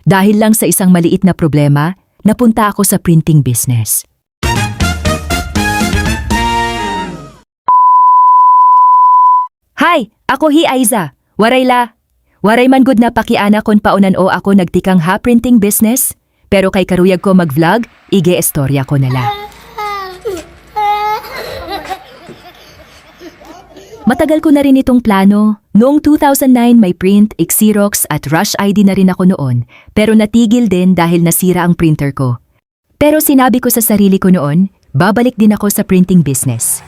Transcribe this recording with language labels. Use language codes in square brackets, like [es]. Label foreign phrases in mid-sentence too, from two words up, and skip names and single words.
[tl] Dahil lang sa isang maliit na problema, napunta ako sa [en] printing business. [war] Hi! Ako Aiza. Waray la. Waray man gud na pakiana kon paunan o ako nagtikang ha [en] printing business. [war] Pero kay karuyag ko mag-vlog, ige estorya ko nala. [tl] Matagal ko na rin itong plano. Noong 2009 may print, Xerox at Rush ID na rin ako noon. Pero natigil din dahil nasira ang printer ko. Pero sinabi ko sa sarili ko noon, babalik din ako sa [en] printing business.